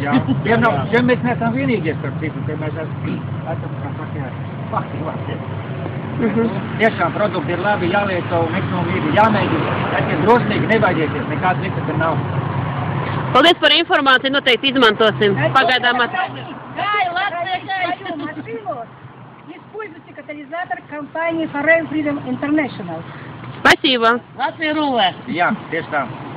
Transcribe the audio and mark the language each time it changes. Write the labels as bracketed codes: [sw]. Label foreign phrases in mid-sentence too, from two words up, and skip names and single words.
[lv] Jā, mēs neesam vienīgie starp citu, ka mēs esam kā fakti. Tiešām produkti ir labi, jālieto un ekonomija ir jāmēģina. Esiet drosmīgi, nebaidieties, nekāds risks nav. Paldies par informāciju, noteikti izmantosim. Pagaidām [ru] Используйте катализатор компании Forever Freedom International. Спасибо. [lv] Latvija rulē. Jā, tieši tā.